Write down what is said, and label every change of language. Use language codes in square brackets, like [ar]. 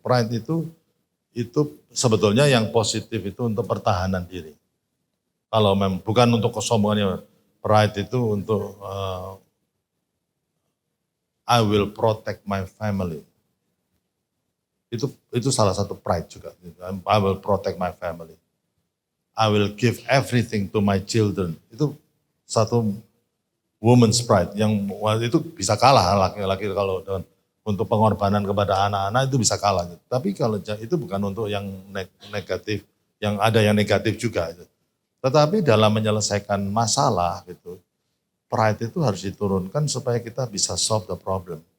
[id] Pride itu sebetulnya yang positif itu untuk pertahanan diri. Kalau memang bukan untuk kesombongannya, pride itu untuk [en] I will protect my family. [id] Itu salah satu pride juga. [en] I will protect my family. I will give everything to my children. [id] Itu satu [en] woman's pride [id] yang itu bisa kalah laki-laki kalau untuk pengorbanan kepada anak-anak itu bisa kalah. Tapi kalau itu bukan untuk yang negatif, yang ada yang negatif juga. Tetapi dalam menyelesaikan masalah gitu, pride itu harus diturunkan supaya kita bisa [en] solve the problem.